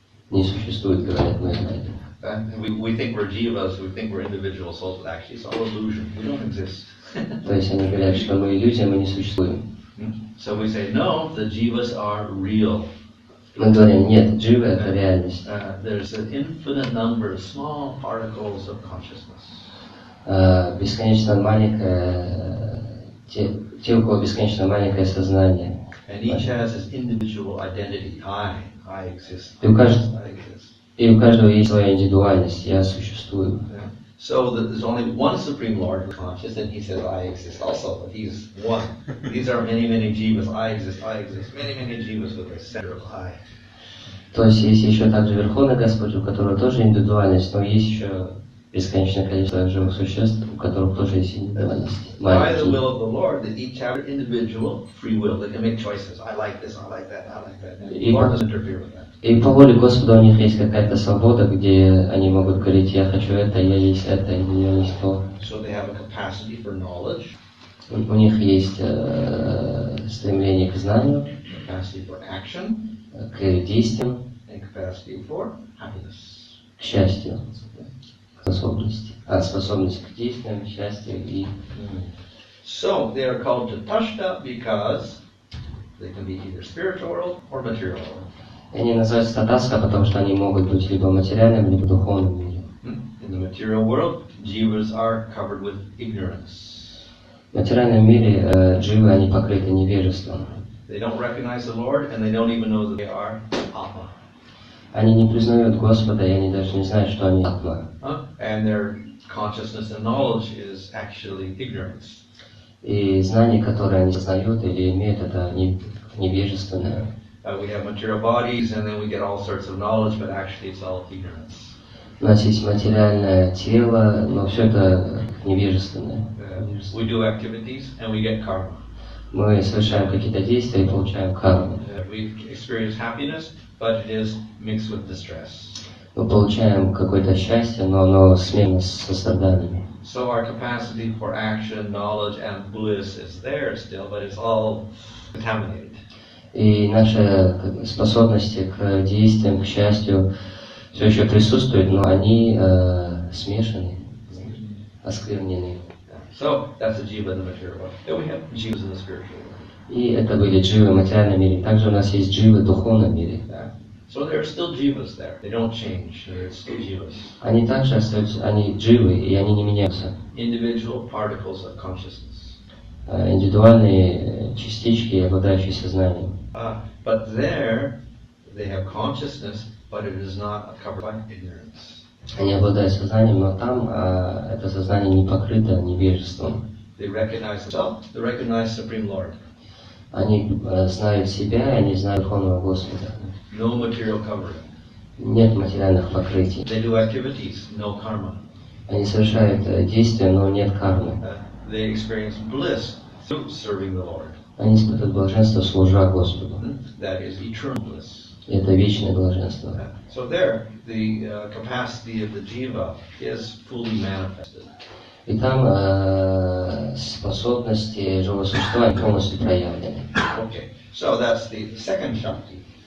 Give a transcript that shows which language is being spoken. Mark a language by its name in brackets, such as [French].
[Russian] Не существует, говорят Майявады. [English] We think we're jivas, we think we're individual souls, but actually it's all illusion. We don't exist. [Russian] То есть они говорят, что мы иллюзия, мы не существуем. [English] So we say, no, the jivas are real. [Russian] Мы говорим, нет, дживы — это реальность. [English] There's an infinite number of small particles of consciousness. [Russian] Бесконечно маленькое, те, у кого бесконечно маленькое сознание. [English] And each has its individual identity. I exist. [Russian] И у каждого есть своя индивидуальность. Я существую. [English] So there's only one Supreme Lord who's conscious, and he says, I exist also, but he's one. These are many, many jivas. I exist, many, many jivas with a center of I. [Russian] То есть есть еще также Верховный Господь, у которого тоже индивидуальность, но есть еще бесконечное количество живых существ, у которых тоже есть индивидуальность. [English] By the will of the Lord, that each have individual free will. They can make choices. I like this, I like that, I like that. And the Lord doesn't interfere with that. [Russian] И по воле Господа у них есть какая-то свобода, где они могут говорить, я хочу это, я есть это, или я есть то. [English] So they have a capacity for knowledge. [Russian] У них есть стремление к знанию, [English] capacity for action, [Russian] к действиям, [English] and capacity for happiness. [Russian] К счастью, способности. Способность к действиям, счастью и... [English] So they are called Tatashta because they can be either spiritual world or material world. [Russian] Они называются татаска, потому что они могут быть либо материальным, либо духовным миром. [English] In the material world, jivas are covered with ignorance. [Russian] В материальном мире дживы, они покрыты невежеством. [English] They don't recognize the Lord, and they don't even know that they are Atma. [Russian] Они не признают Господа, и они даже не знают, что они Атма. [English] And their consciousness and knowledge is actually ignorance. [Russian] И знание, которое они сознают или имеют, это невежественное. [English] We have material bodies, and then we get all sorts of knowledge, but actually it's all ignorance. [Russian] У нас есть материальное тело, но все это невежественное. [English] We do activities, and we get karma. [Russian] Мы совершаем какие-то действия и получаем карму. [English] We experience happiness, but it is mixed with distress. [Russian] Мы получаем какое-то счастье, но оно смешано со страданиями. [English] So our capacity for action, knowledge, and bliss is there still, but it's all contaminated. [Russian] И наши способности к действиям, к счастью, все еще присутствуют, но они смешаны, осквернены. [English] So that's a jiva in the material world. Then we have jivas in the spiritual world. [Russian] И это были дживы в материальном мире. Также у нас есть дживы в духовном мире. [English] So there are still jivas there. They don't change. They're still jivas. [Russian] Они также остаются, они дживы, и они не меняются. [English] Individual particles of consciousness. [Russian] Индивидуальные частички, обладающие сознанием. [English] But there, they have consciousness, but it is not covered by ignorance. [Russian] Они обладают сознанием, но там это сознание не покрыто невежеством. [English] They recognize themselves. They recognize Supreme Lord. [Russian] Они знают себя, они знают Верховного Господа. [English] No material covering. [Russian] Нет материальных покрытий. [English] They do activities, no karma. [Russian] Они совершают действия, но нет кармы. [English] They experience bliss through serving the Lord. [Russian] Они испытывают блаженство, служа Господу. [English] That is eternal bliss. [Russian] Это вечное блаженство. [English] So there, the capacity of the jiva is fully manifested. [Russian] И там способности живого существа полностью проявлены. [English] Okay, so that's the second shakti.